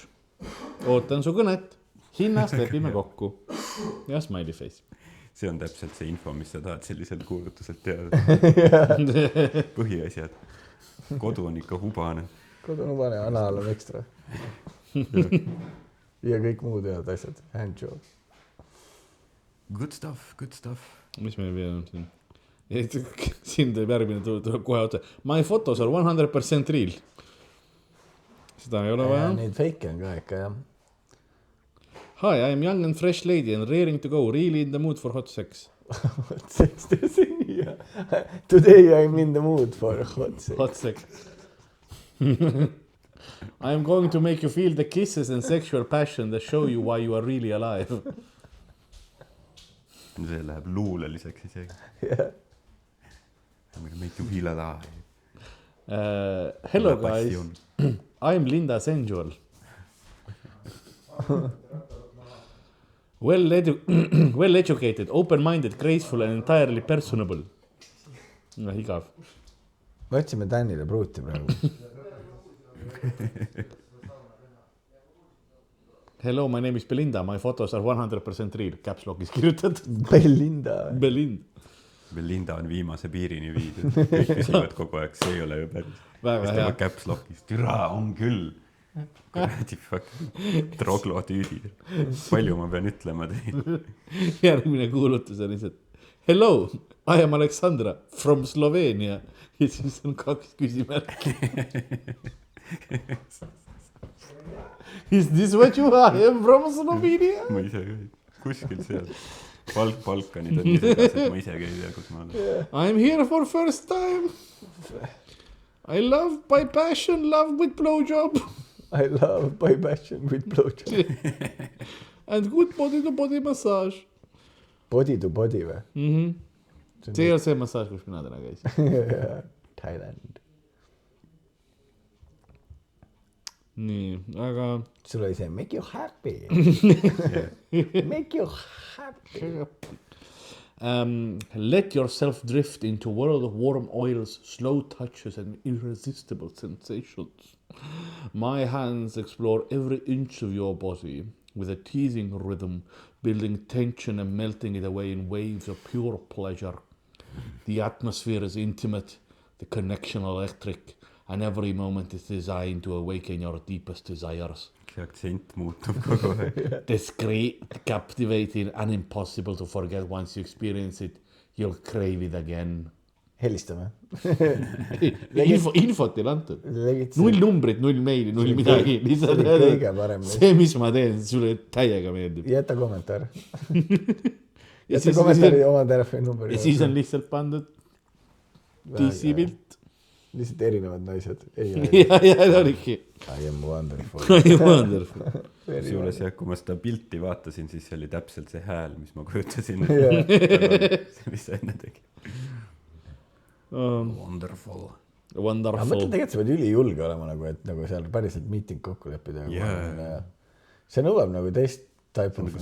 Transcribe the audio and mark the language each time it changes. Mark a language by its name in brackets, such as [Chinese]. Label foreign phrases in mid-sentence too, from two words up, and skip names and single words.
[Estonian] Ootan su kõnet. Hinnast lepime kokku. Ja [English] smiley face. [Estonian] See on täpselt see info, mis sa tahad selliselt kuulutuselt teada. Põhiasjad. Kodu on ikka hubane. Kodu on hubane, anaal on ekstra. Ja kõik muud head asjad. Handjob. [English] Good stuff. [Estonian] Mis meil veel on siin? Siin teeb järgmine tuleb kohe otsa. [English] My photos are 100% real. [Estonian] Seda ei ole vaja. Neid fake on ka ikka, jah. [English] Hi, I am young and fresh lady and raring to go. Really in the mood for hot sex. Hot sex, Today I am in the mood for hot sex. Hot sex. I am going to make you feel the kisses and sexual passion that show you why you are really alive. [Estonian] See läheb luuleliseks isegi. [English] Yeah. I'm going to make you feel alive. Hello guys. I'm Linda Sensual. Well educated, open-minded, graceful and entirely personable. [Estonian] Igav. Me otsime Tänile pruuti praegu. [English] Hello, my name is Belinda. My photos are 100% real. [Estonian] Caps lockis kirjutatud. Belinda on viimase piirini viidud. Kõik küsivad kogu aeg, see ei ole ju päris. Väga hea. Caps lockis. Türa on küll. Kuradi fucking troglotüüdid. Palju ma pean ütlema teile. Järgmine kuulutus on lihtsalt. [English] Hello, I am Aleksandra from Slovenia. [Estonian] Ja siis on 2 küsimärki. [English] Is this what you are? I am from Slovenia. [Estonian] Ma ise ka ei, kuskil seal. Balkanid on nii segas, et ma ise ka ei tea, kus ma olen. [English] I am here for first time. I love by passion, love with blowjob. I love by passion with blowjob. And good body to body massage. Body to body või? [Estonian] See ei ole see massage, kus mina täna käisin. Thailand. Nii, aga... Sul oli see [English] make you happy. Make you happy. Let yourself drift into a world of warm oils, slow touches and irresistible sensations. My hands explore every inch of your body with a teasing rhythm, building tension and melting it away in waves of pure pleasure. The atmosphere is intimate, the connection electric, and every moment is designed to awaken your deepest desires. [Estonian] See aktsent muutub kogu aeg. [English] Discreet, captivating, and impossible to forget once you experience it. You'll crave it again. [Estonian] Helistame. Infot ei antud. Null numbrit, null meili, null midagi. See, mis ma teen, sulle täiega meeldib. Jäta kommentaar. Jäta kommentaari oma telefoni numbri. Ja siis on lihtsalt pandud DC pilt. Lihtsalt erinevad naised. Ja oligi. [English] I am wonderful. I am wonderful. [Estonian] Suules jah, kui ma seda pilti vaatasin, siis oli täpselt see hääl, mis ma kujutasin. Mis sa enne tegi. Wonderful. Aga mõtle tegelikult sa võid ülijulge olema, et nagu seal päriselt meeting kokku leppida. See nõuab nagu teist [English] type of